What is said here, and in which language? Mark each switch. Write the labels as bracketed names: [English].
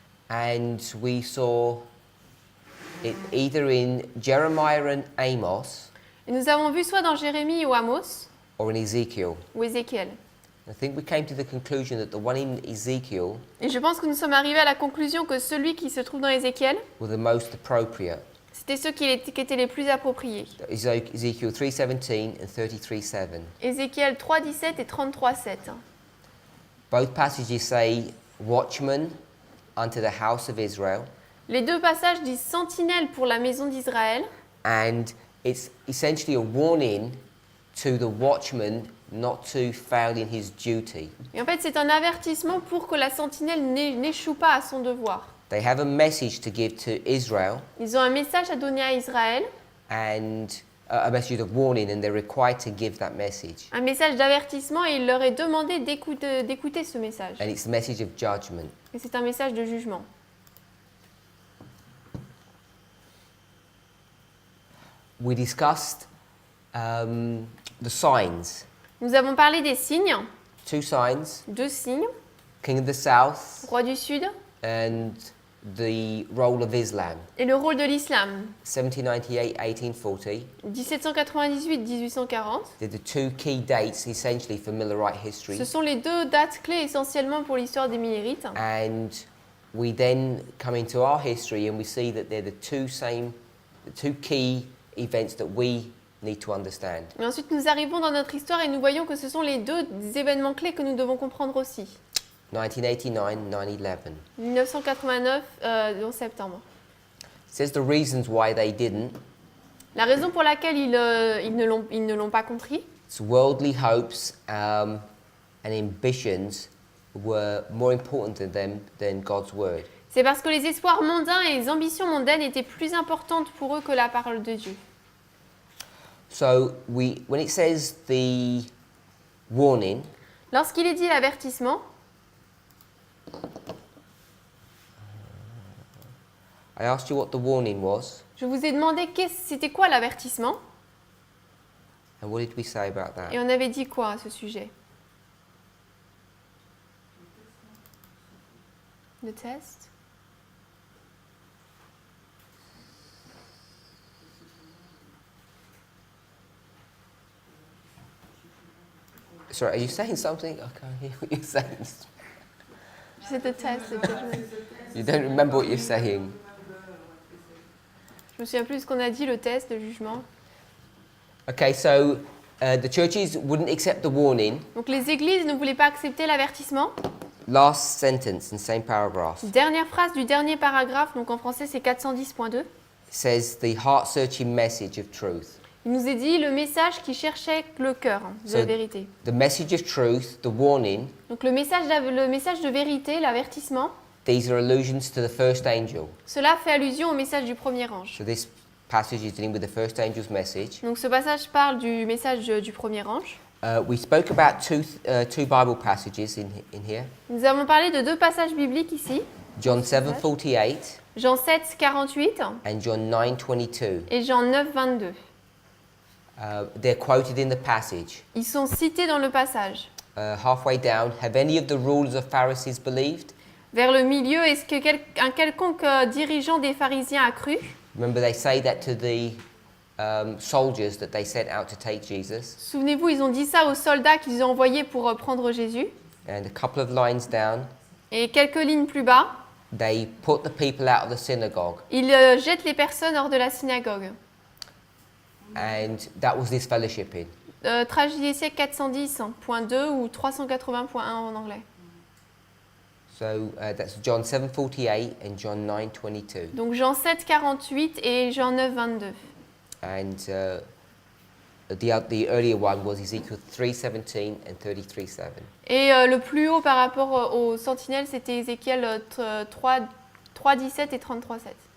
[English] and we saw it either in Jeremiah and Amos [French] Et nous avons vu soit dans Jérémie ou Amos [English] or in Ezekiel. [French] ou Ézéchiel. [English] I think we came to the conclusion that the one in Ezekiel [French] Et je pense que nous sommes arrivés à la conclusion que celui qui se trouve dans Ézéchiel, [English] were the most appropriate. [French] c'était ceux qui étaient les plus appropriés. [English] Ezekiel 3:17 and 33:7. [French] Ézéchiel 3,17 et 33,7. [English] Both passages say watchman unto the house of Israel, [French] Les deux passages disent sentinelle pour la maison d'Israël. [English] and it's essentially a warning to the watchman not to fail in his duty. [French] Et en fait, c'est un avertissement pour que la sentinelle n'échoue pas à son devoir. [English] They have a message to give to Israel, [French] Ils ont un message à donner à Israël, [English] and a message of warning, and they're required to give that message. [French] un message d'avertissement, et il leur est demandé d'écouter ce message. [English] And it's the message of judgment. [French] Et c'est un message de jugement. [English] We discussed the signs. [French] Nous avons parlé des signes, [English] Two signs, [French] 2 signes, [English] King of the South [French] roi du Sud, [English] and the role of Islam. [French] et le rôle de l'islam. [English] 1798, 1840. [French] 1798-1840, [English] They're the two key dates essentially for Millerite history. [French] ce sont les deux dates clés essentiellement pour l'histoire des Millérites. [English] And we then come into our history and we see that they're the two key events that we need to understand. [French] Et ensuite, nous arrivons dans notre histoire et nous voyons que ce sont les deux événements clés que nous devons comprendre aussi. [English] 1989, 9/11. [French] 1989, en septembre. [English] It says the reasons why they didn't. [French] La raison pour laquelle ils ne l'ont pas compris, [English] It's worldly hopes and ambitions were more important to them than God's word. [French] c'est parce que les espoirs mondains et les ambitions mondaines étaient plus importantes pour eux que la parole de Dieu. [English] So when it says the warning, [French] Lorsqu'il est dit l'avertissement, [English] I asked you what the warning was, [French] je vous ai demandé c'était quoi l'avertissement [English] and what did we say about that? [French] et on avait dit quoi à ce sujet. Le test. [English] Sorry, are you saying something? I can't hear what you're saying. [French] C'est le test, le judgment. [English] You don't remember what you're saying. [French] Je me souviens plus de ce qu'on a dit, le test, le jugement. [English] Okay, so the churches wouldn't accept the warning. [French] Donc les églises ne voulaient pas accepter l'avertissement. [English] Last sentence in same paragraph [French] Dernière phrase du dernier paragraphe, donc en français c'est 410.2. [English] says the heart-searching message of truth. [French] Il nous est dit le message qui cherchait le cœur de la [English] So- [French] vérité. [English] The message of truth, the warning, [French] Donc le message de vérité, l'avertissement, [English] these are allusions to the first angel. [French] cela fait allusion au message du premier ange. [English] So this passage is dealing with the first angel's message. [French] Donc ce passage parle du message du premier ange. [English] We spoke about two Bible passages in here. [French] Nous avons parlé de deux passages bibliques ici, [English] John 7:48 [French] Jean 7, 48 [English] and John 9:22. [French] et Jean 9, 22. [English] They're quoted in the passage. [French] Ils sont cités dans le passage. [English] Halfway down, have any of the rulers of Pharisees believed? [French] Vers le milieu, est-ce que un quelconque dirigeant des pharisiens a cru? [English] Remember, they say that to the soldiers that they sent out to take Jesus. [French] Souvenez-vous, ils ont dit ça aux soldats qu'ils ont envoyés pour prendre Jésus. [English] And a couple of lines down, [French] Et quelques lignes plus bas, [English] they put the people out of the synagogue. [French] ils jettent les personnes hors de la synagogue. [English] And that was this fellowshipping. [French] Tragédie des siècles 410.2 ou 380.1 en anglais. [English] So that's John 7:48 and John 9:22. [French] Donc Jean 7, 48 et Jean 9, 22. [English] And the earlier one was Ezekiel 3:17 and 33:7. [French] Et le plus haut par rapport aux sentinelles, c'était Ézéchiel 3, 17 et 33, 7.